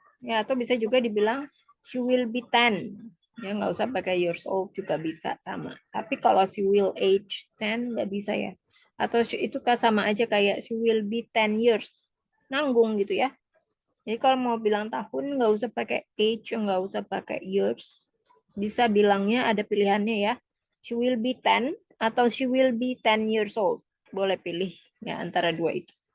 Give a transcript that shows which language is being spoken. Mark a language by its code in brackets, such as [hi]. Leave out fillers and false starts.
[id] Ya, atau bisa juga dibilang [en] she will be 10. [id] Ya, nggak usah pakai [en] years old [id] juga bisa sama. Tapi kalau [en] she will age 10 [id] nggak bisa ya. Atau itu sama aja kayak [en] she will be 10 years. [id] Nanggung gitu ya. Jadi kalau mau bilang tahun nggak usah pakai age, nggak usah pakai years. Bisa bilangnya ada pilihannya ya. [en] She will be 10 [id] atau [en] she will be 10 years old. [id] Boleh pilih ya antara dua itu.